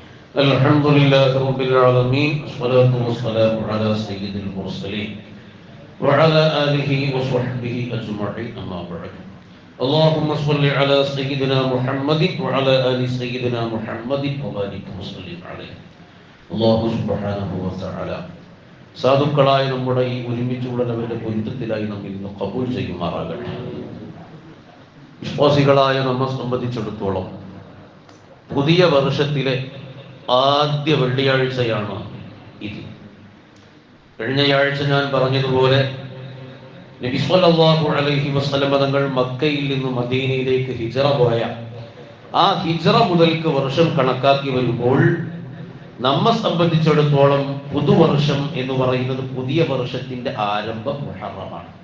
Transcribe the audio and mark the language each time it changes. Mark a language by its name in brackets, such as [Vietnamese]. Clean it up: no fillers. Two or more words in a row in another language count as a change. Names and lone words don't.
[Arabic] الحمد لله رب العالمين والصلاة والسلام على سيد المرسلين وعلى آله وصحبه أجمعين أما بعد اللهم صل على سيدنا محمد وعلى آل سيدنا محمد وبارك وسلم عليه الله سبحانه وتعالى [Malayalam] സാധുക്കളായ നമ്മുടെ ഈ ഒരുമിച്ചുള്ളവരുടെ പൊരുത്തത്തിലായി നമ്മിൽ നിന്ന് കബൂൽ ചെയ്യുമാറാകട്ടെ. വിശ്വാസികളായ നമ്മെ സംബന്ധിച്ചിടത്തോളം പുതിയ വർഷത്തിലെ ആദ്യ വെള്ളിയാഴ്ചയാണ് ഇത്. കഴിഞ്ഞയാഴ്ച ഞാൻ പറഞ്ഞതുപോലെ നബി [Arabic] صلى الله عليه وسلم [Malayalam] തങ്ങൾ മക്കയിൽ നിന്ന് മദീനയിലേക്ക് ഹിജ്റ പോയ ആ ഹിജ്റ മുതൽക്ക് വർഷം കണക്കാക്കി വരുമ്പോൾ നമ്മെ സംബന്ധിച്ചിടത്തോളം പുതുവർഷം എന്ന് പറയുന്നത് പുതിയ വർഷത്തിന്റെ ആരംഭം മുഹറമാണ്.